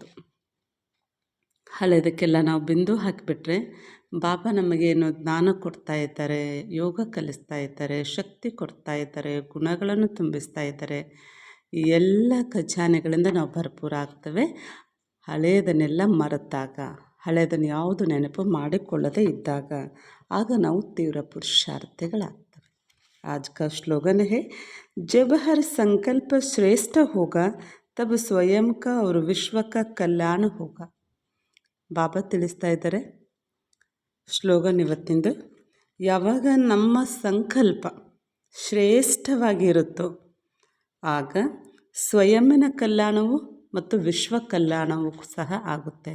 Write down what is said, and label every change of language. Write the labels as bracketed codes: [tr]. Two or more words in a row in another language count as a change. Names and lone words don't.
[kn] ಹಳೆದಕ್ಕೆಲ್ಲ ನಾವು ಬಿಂದು ಹಾಕಿಬಿಟ್ರೆ ಬಾಬಾ ನಮಗೇನು ಜ್ಞಾನ ಕೊಡ್ತಾ ಇದ್ದಾರೆ, ಯೋಗ ಕಲಿಸ್ತಾ ಇದ್ದಾರೆ, ಶಕ್ತಿ ಕೊಡ್ತಾ ಇದ್ದಾರೆ, ಗುಣಗಳನ್ನು ತುಂಬಿಸ್ತಾ ಇದ್ದಾರೆ. ಈ ಎಲ್ಲ ಖಜಾನೆಗಳಿಂದ ನಾವು ಭರ್ಪೂರ ಆಗ್ತವೆ. ಹಳೆಯದನ್ನೆಲ್ಲ ಮರೆತಾಗ, ಹಳೆಯದನ್ನು ಯಾವುದು ನೆನಪು ಮಾಡಿಕೊಳ್ಳದೇ ಇದ್ದಾಗ ಆಗ ನಾವು ತೀವ್ರ ಪುರುಷಾರ್ಥಿಗಳಾಗ್ತವೆ. [hi] आज का स्लोगन है, जब हर संकल्प श्रेष्ठ होगा तब स्वयं का और विश्व का कल्याण होगा. [kn] ಬಾಬಾ ತಿಳಿಸ್ತಾ ಇದ್ದಾರೆ ಸ್ಲೋಗನ್ ಇವತ್ತಿಂದು. ಯಾವಾಗ ನಮ್ಮ ಸಂಕಲ್ಪ ಶ್ರೇಷ್ಠವಾಗಿರುತ್ತೋ ಆಗ ಸ್ವಯಂನ ಕಲ್ಯಾಣವು ಮತ್ತು ವಿಶ್ವ ಕಲ್ಯಾಣವೂ ಸಹ ಆಗುತ್ತೆ.